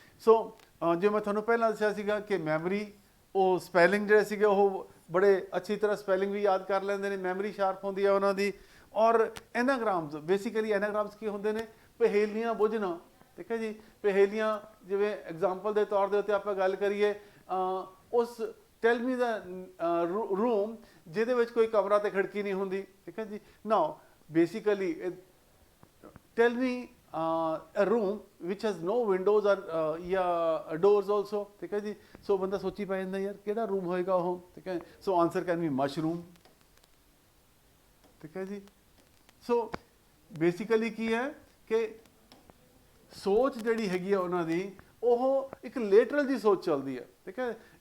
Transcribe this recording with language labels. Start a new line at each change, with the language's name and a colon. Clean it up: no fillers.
Punjabi: ਸੋ ਜੋ ਮੈਂ ਤੁਹਾਨੂੰ ਪਹਿਲਾਂ ਦੱਸਿਆ ਸੀਗਾ ਕਿ ਮੈਮਰੀ, ਉਹ ਸਪੈਲਿੰਗ ਜਿਹੜੇ ਸੀਗੇ ਉਹ ਬੜੇ ਅੱਛੀ ਤਰ੍ਹਾਂ ਸਪੈਲਿੰਗ ਵੀ ਯਾਦ ਕਰ ਲੈਂਦੇ ਨੇ, ਮੈਮਰੀ ਸ਼ਾਰਪ ਹੁੰਦੀ ਹੈ ਉਹਨਾਂ ਦੀ। ਔਰ ਐਨਾਗ੍ਰਾਮਸ, ਬੇਸਿਕਲੀ ਐਨਾਗ੍ਰਾਮਸ ਕੀ ਹੁੰਦੇ ਨੇ? ਪਹੇਲੀਆਂ ਬੁੱਝਣਾ, ਠੀਕ ਹੈ ਜੀ। ਪਹੇਲੀਆਂ ਜਿਵੇਂ ਐਗਜ਼ਾਮਪਲ ਦੇ ਤੌਰ ਦੇ ਉੱਤੇ ਆਪਾਂ ਗੱਲ ਕਰੀਏ, ਉਸ
English: tell me
Punjabi: ਦਾ ਰੂਮ ਜਿਹਦੇ ਵਿੱਚ ਕੋਈ ਕਮਰਾ ਤੇ ਖਿੜਕੀ ਨਹੀਂ ਹੁੰਦੀ, ਠੀਕ ਹੈ ਜੀ।
English: now basically tell me a room which has no windows or ਜਾਂ doors also,
Punjabi: ਠੀਕ ਹੈ ਜੀ। ਸੋ ਬੰਦਾ ਸੋਚੀ ਪੈ ਜਾਂਦਾ ਯਾਰ ਕਿਹੜਾ ਰੂਮ ਹੋਏਗਾ ਉਹ, ਠੀਕ ਹੈ।
English: so answer can be mushroom,
Punjabi: ਠੀਕ ਹੈ ਜੀ। ਸੋ ਬੇਸਿਕਲੀ ਕੀ ਹੈ ਕਿ ਸੋਚ ਜਿਹੜੀ ਹੈਗੀ ਆ ਉਹਨਾਂ ਦੀ ਉਹ ਇੱਕ ਲੇਟਰਲ ਦੀ ਸੋਚ ਚੱਲਦੀ ਹੈ, ਠੀਕ ਹੈ।